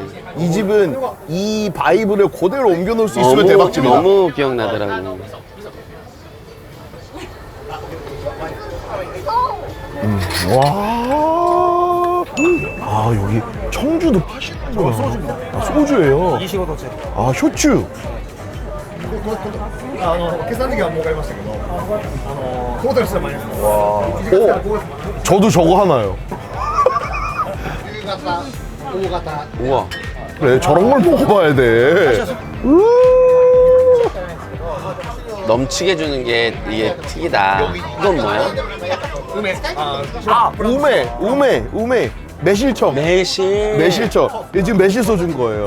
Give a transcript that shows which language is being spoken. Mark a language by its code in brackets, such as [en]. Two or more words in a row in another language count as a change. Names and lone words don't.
[ko] 이 집은 이 바이브를 그대로 옮겨 놓을 수 있으면 대박집이다. 너무 기억나더라고. 와. 여기 청주도 파시는구나. 소주예요. 25도째. 쇼츠. [ja] 計算的には儲かりましたけど、トータルしたらマイナスです。 [ko] 저도 저거 하나요. [ja] 夕方、大型、 [ko] 우와. 그래, 저런 걸 먹어봐야 돼. 넘치게 주는 게 이게 튀기다. 이건 뭐야? 우메. 매실청. 매실청. 지금 매실소 준 거예요.